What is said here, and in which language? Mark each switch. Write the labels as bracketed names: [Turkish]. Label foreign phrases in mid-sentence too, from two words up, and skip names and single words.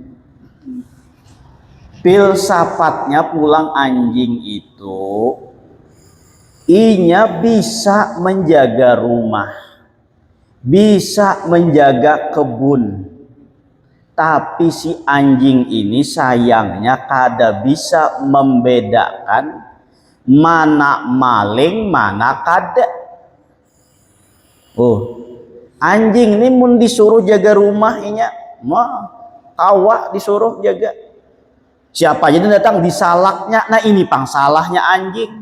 [Banjar] Filsafatnya pulang anjing itu inya bisa menjaga rumah, bisa menjaga kebun, tapi si anjing ini sayangnya kada bisa membedakan mana maling, mana kada. Anjing ini mun disuruh jaga rumah inya, tawa disuruh jaga. Siapa aja datang disalaknya, nah ini pangsalahnya anjing.